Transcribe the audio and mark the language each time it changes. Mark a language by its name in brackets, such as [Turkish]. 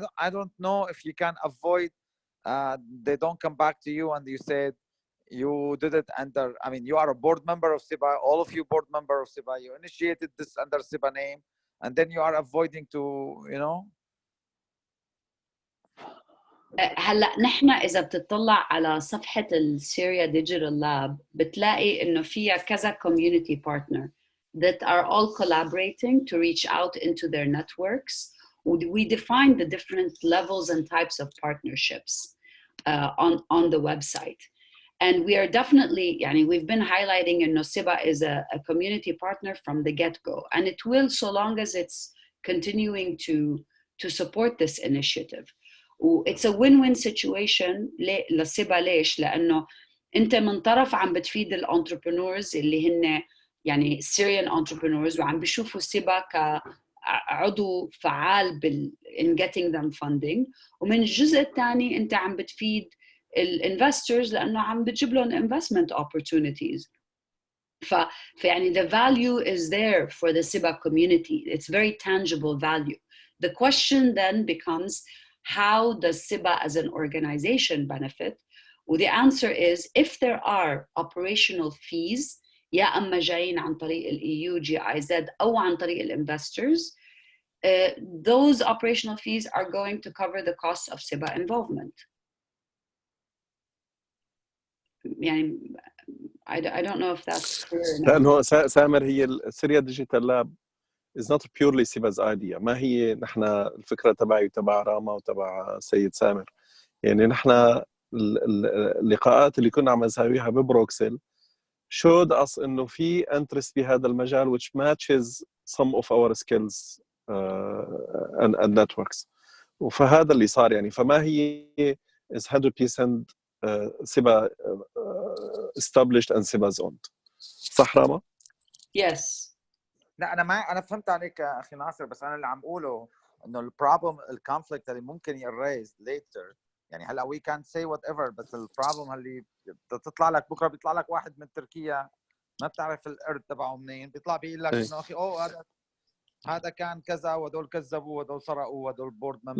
[English] I don't know if you can avoid they don't come back to you and you said you did it under, I mean, you are a board member of SIBA, all of you board member of SIBA, you initiated this under SIBA name, and then you are avoiding to, you know. [Arabic] هلا نحن إذا بتطلع على صفحة السيريا ديجيتال لاب بتلاقي إنه فيها كذا community partner [English] that are all collaborating to reach out into their networks. We define the different levels and types of partnerships on the website. And we are definitely, we've been highlighting إنه SIBA is a community partner from the get-go, and it will so long as it's continuing to support this initiative. It's a win-win situation لسيبا. [Arabic] ليش؟ لأنه أنت من طرف عم بتفيد الانتربرنورز اللي هن يعني Syrian entrepreneurs وعم بيشوفوا سيبا كعضو فعال [English] in getting them funding، [Arabic] ومن الجزء الثاني أنت عم بتفيد الانفسترز لأنه عم بتجيب لهم investment opportunities. [English] فيعني the value is there for the SIBA community. It's very tangible value. The question then becomes, how does SIBA as an organization benefit? Well, the answer is if there are operational fees [Arabic] يا أما جايين عن طريق ال EU GIZ أو عن طريق الinvestors, [English] those operational fees are going to cover the costs of SIBA involvement. يعني I don't know if that's clear enough. [Arabic] لأنه سامر هي السيريا ديجيتال لاب is not purely SIBA's idea. ما هي نحن الفكرة تبعي وتبع راما وتبع سيد سامر. يعني نحن اللقاءات اللي كنا عم نساويها ببروكسل showed us إنه في interest بهذا المجال [English] which matches some of our skills and networks. [Arabic] وفهذا اللي صار يعني. فما هي is 100% SIBA established and SIBA's owned. صح راما؟ [English] Yes. [Arabic] لا انا فهمت عليك يا اخي ناصر، بس انا اللي عم اقوله انه البروبلم الكونفليكت اللي ممكن يريز later، يعني هلا [English] we can say whatever، [Arabic] بس البروبلم اللي بتطلع لك بكره بيطلع لك واحد من تركيا ما بتعرف الارض تبعه منين، بيطلع بيقول لك انه اخي هذا كان كذا وهدول كذبوا وهدول سرقوا وهدول بورد ممبر.